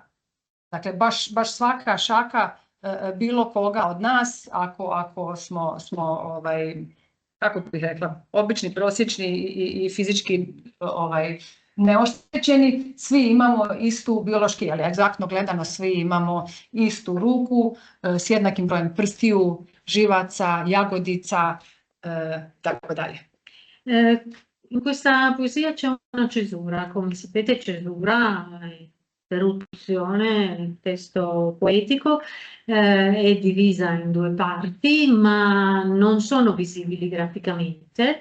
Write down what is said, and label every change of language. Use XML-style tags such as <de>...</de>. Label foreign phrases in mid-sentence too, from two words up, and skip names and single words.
<hr>Dakle, baš svaka Šaka bilo koga od nas, ako smo kako bih rekla, obični, prosječni i fizički neoštećeni, svi imamo istu biološki, ali egzaktno gledano svi imamo istu ruku s jednakim brojem prstiju, živaca, jagodica, tako dalje.</hr> <it>In questa poesia c'è una cesura, come sapete cesura interruzione, il testo poetico è divisa in due parti, ma non sono visibili graficamente.</it>